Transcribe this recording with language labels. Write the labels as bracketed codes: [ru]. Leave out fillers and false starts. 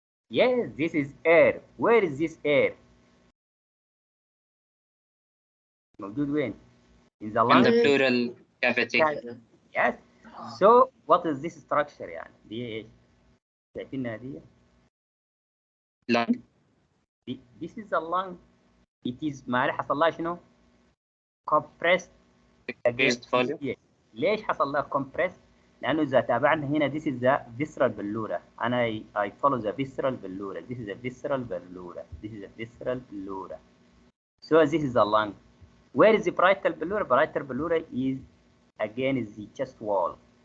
[en] Yes, this is air. Where is this air? [ar] موجود وين؟ In the [en] In lung. the pleural cavity. Yes. So what is this structure يعني؟ دي ايش؟ شايفينها دي؟ Lung. This is the lung. [ar] It is ما حصل لها شنو؟ compressed [en] Decreased volume. [ar] ليش حصل لها compressed؟ لأنه إذا تابعنا هنا this is the visceral pleura. [en] أنا I follow the visceral pleura. This is a visceral pleura. This is a visceral pleura. So this is the lung. Where is the parietal pleura? Parietal pleura is again is the chest wall.